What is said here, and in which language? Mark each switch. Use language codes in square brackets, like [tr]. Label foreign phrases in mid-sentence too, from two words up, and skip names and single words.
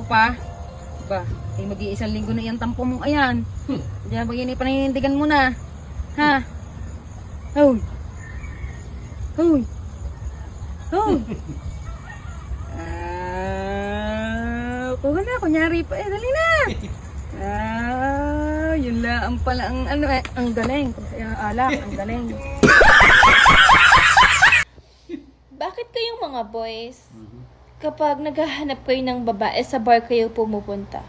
[tl] pa. Ba, eh mag-iisang linggo na iyang tampo mong ayan. Diyan bagay paninindigan mo na. Ha? Hoy. Hoy. Hoy. Kuha na, kunyari pa. Dali na. Yun lang pala ang ano ang galing. Alak, ang galing. Bakit kayong mga boys, kapag naghahanap kayo ng babae sa bar kayo pumupunta?